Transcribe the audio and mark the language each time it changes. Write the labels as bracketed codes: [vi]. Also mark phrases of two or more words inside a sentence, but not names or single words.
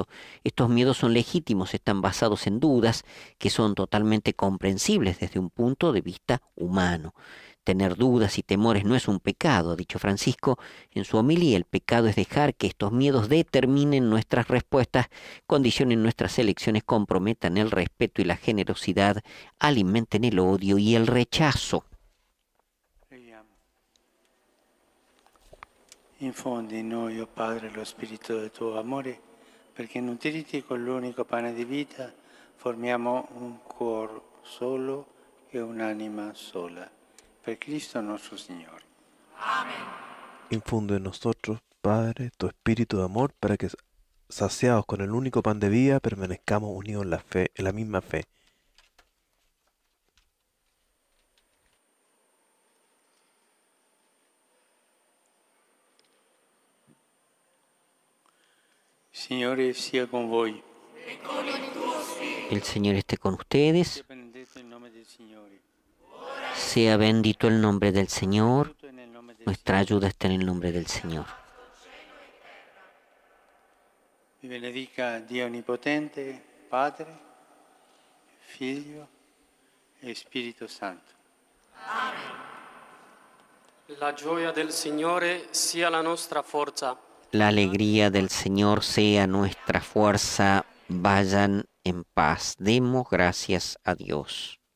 [es] Estos miedos son legítimos, están basados en dudas que son totalmente comprensibles desde un punto de vista humano. Tener dudas y temores no es un pecado, ha dicho Francisco en su homilía. El pecado es dejar que estos miedos determinen nuestras respuestas, condicionen nuestras elecciones, comprometan el respeto y la generosidad, alimenten el odio y el rechazo. [it] Infondi in noi, oh Padre, lo spirito del tuo amore, perché nutriti con l'unico pane di vita formiamo un cuore solo e un'anima sola. [es] Per Cristo nuestro Señor. Amén. Infunde en nosotros, Padre, tu espíritu de amor, para que, saciados con el único pan de vida, permanezcamos unidos en la fe, en la misma fe. [it] Signore sia con voi. [es] El Señor esté con ustedes. [it] Sia benedetto il nome del Signore. [es] Sea bendito el nombre del Señor. Nuestra ayuda está en el nombre del Señor. [it] Vi benedica Dio Onnipotente, Padre, Figlio e Spirito Santo. La gioia del Signore sia la nostra forza. [es] La alegría del Señor sea nuestra fuerza. Vayan en paz. Demos gracias a Dios.